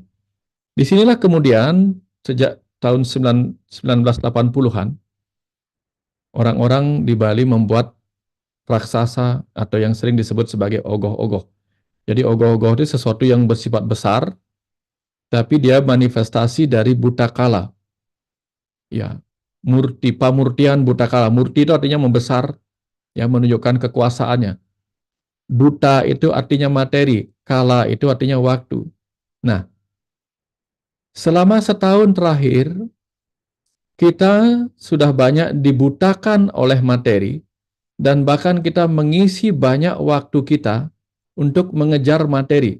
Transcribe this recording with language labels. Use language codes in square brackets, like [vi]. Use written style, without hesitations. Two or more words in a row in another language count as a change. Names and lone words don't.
[id] Disinilah kemudian sejak tahun 1980-an, orang-orang di Bali membuat raksasa atau yang sering disebut sebagai ogoh-ogoh. Jadi ogoh-ogoh itu sesuatu yang bersifat besar, tapi dia manifestasi dari buta kala. Ya, murti, pamurtian buta kala. Murti itu artinya membesar, ya menunjukkan kekuasaannya. Buta itu artinya materi, kala itu artinya waktu. Nah, selama setahun terakhir, kita sudah banyak dibutakan oleh materi, dan bahkan kita mengisi banyak waktu kita untuk mengejar materi.